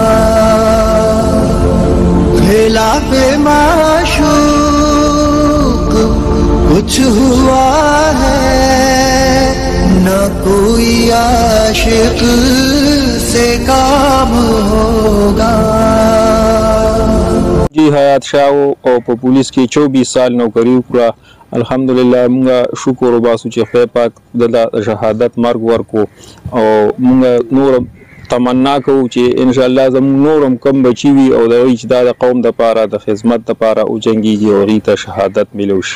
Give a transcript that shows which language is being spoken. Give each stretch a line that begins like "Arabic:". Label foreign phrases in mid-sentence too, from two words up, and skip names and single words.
Urdu: خلاف معشوق کچھ ہوا ہے، نہ کوئی عاشق سے کام ہوگا.
Pashto: جی حیات شاه او په پولیس کې 24 سال نوکری وکړه. الحمدلله موږ شکر وباسو چې خدای پاک د شهادت مرګ ورکو، او موږ نور تمنا کوو چې
Arabic: ان شاء الله
Pashto: زموږ نورم کم بچي وي او د چې د قوم د پاره د خدمت د پاره او جنگيږي او هغې ته شهادت ملو شي.